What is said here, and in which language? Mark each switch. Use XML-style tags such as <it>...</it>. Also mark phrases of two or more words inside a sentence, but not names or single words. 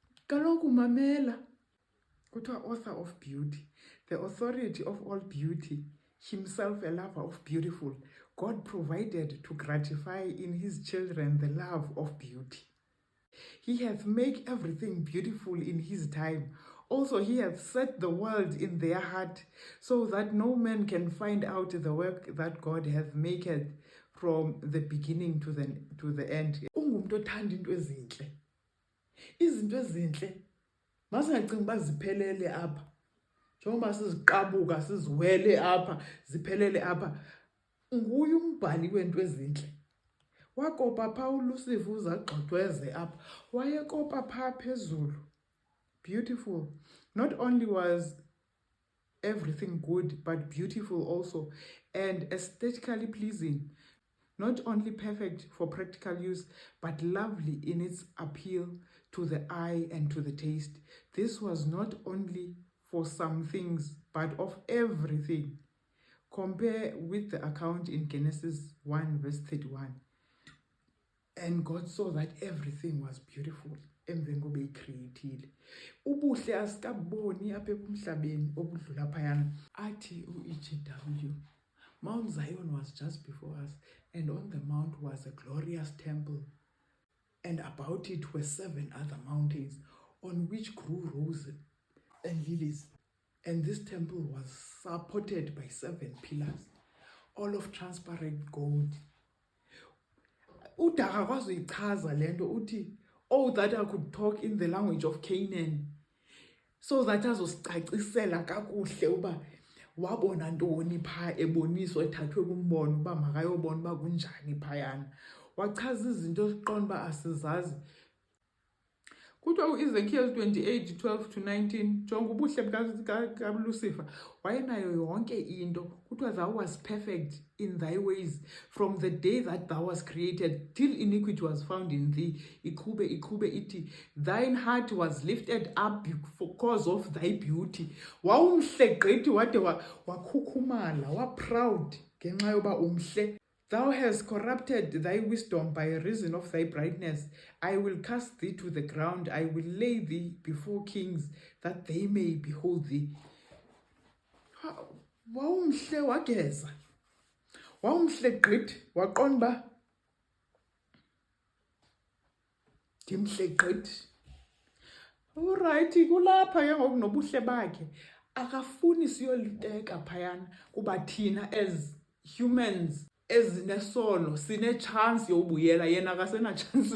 <xh>Kaloku mamela.</xh> <en>Kuthiwa author of beauty, the authority of all beauty, himself a lover of beautiful, God provided to gratify in his children the love of beauty. He hath made everything beautiful in his time. Also he hath set the world in their heart, so that no man can find out the work that God hath made from the beginning to the end.</en> <xh>Ungumntu othanda into ezintle. Izinto ezintle masingacingi uba ziphelele apha. Njengoba siziqabuka siziwele apha, ziphelele apha. Nguye umbhali weento ezintle. Wakopa phaa uLucifer uzagxothweze apha. Wayekopa phaa phezulu.</xh> <en>Beautiful. Not only was everything good, but beautiful also, and aesthetically pleasing. Not only perfect for practical use, but lovely in its appeal to the eye and to the taste. This was not only for some things, but of everything. Compare with the account in Genesis 1 verse 31. And God saw that everything was beautiful.</en> <xh>Emveni kobe icreatile. Ubuhle asikaboni apha emhlabeni obudlula phayana. Athi u-EGW,</xh> <en>Mount Zion was just before us, and on the mount was a glorious temple, and about it were 7 other mountains, on which grew roses and lilies. And this temple was supported by 7 pillars, all of transparent gold.</en> <xh>Udaka kwazichaza lento uthi,</xh> <en>oh, that I could talk in the language of Canaan, so that</en> <xh>azosicacisela kakuhle uba wabona ntoni pha eboniswa ethathwe kumbono uba makayobona uba kunjani phayana. Wachaza izinto esiqonda uba asizazi. Kuthiwa uEzekiel 28:12-19, jonga ubuhle bukaLucifer. Wayenayo yonke into.</xh> <en>Kuthiwa thou was perfect in thy ways from the day that thou was created till iniquity was found in thee.</en> <xh>Ikhube iti.</xh> <en>Thine heart was lifted up because of thy beauty.</en> <xh>Wawumhle gqithi wade wakhukhumala, wa-proud ngenxa yoba umhle.</xh> <en>Thou hast corrupted thy wisdom by reason of thy brightness. I will cast thee to the ground. I will lay thee before kings, that they may behold thee.</en> <xh>Wawumhle wageza. Wawumhle gqithi waqonda uba ndimhle gqithi. Alright, kulapha ke ngoku nobuhle bakhe. Akafuni siyoliteka phayana kuba thina</xh> <en>as humans</en> <xh>ezinesono sine chance yobuyela, yena akasena chance.</xh>